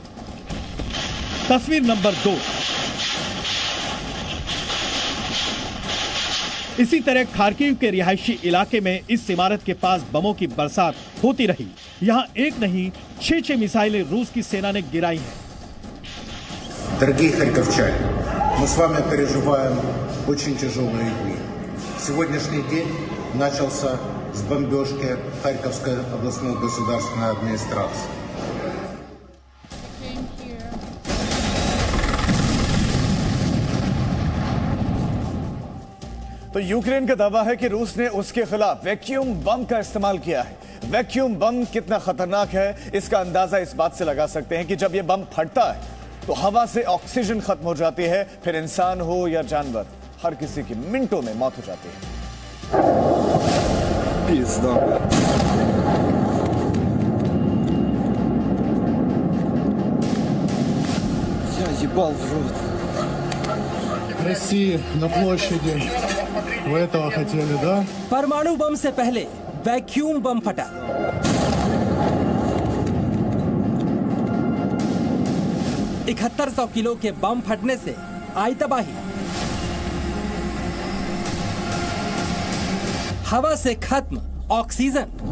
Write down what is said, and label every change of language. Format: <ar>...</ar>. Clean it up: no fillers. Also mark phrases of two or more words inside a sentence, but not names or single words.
<hi>तस्वीर नंबर 2। इसी तरह खार्किव के रिहायशी इलाके में इस इमारत के पास बमों की बरसात होती रही। यहां एक नहीं 6 मिसाइलें रूस की सेना ने गिराई हैं।</hi> <ru>Дорогие харьковчане, мы с вами переживаем очень тяжелые дни. Сегодняшний день начался с бомбежки Харьковской областной государственной администрации.</ru> <hi>तो यूक्रेन का दावा है कि रूस ने उसके खिलाफ</hi> <en>vacuum bomb</en> <hi>का इस्तेमाल किया है।</hi> <en>vacuum bomb</en> <hi>कितना खतरनाक है इसका अंदाजा इस बात से लगा सकते हैं कि जब यह बम फटता है तो हवा से ऑक्सीजन खत्म हो जाती है, फिर इंसान हो या जानवर, हर किसी की मिनटों में मौत हो जाती है।</hi> <ru>России на площади. Вы этого хотели, да?</ru> <hi>परमाणु बम से पहले</hi> <en>vacuum bomb</en> <hi>फटा। $7100 किलो के बम फटने से आई तबाही। हवा से खत्म ऑक्सीजन।</hi>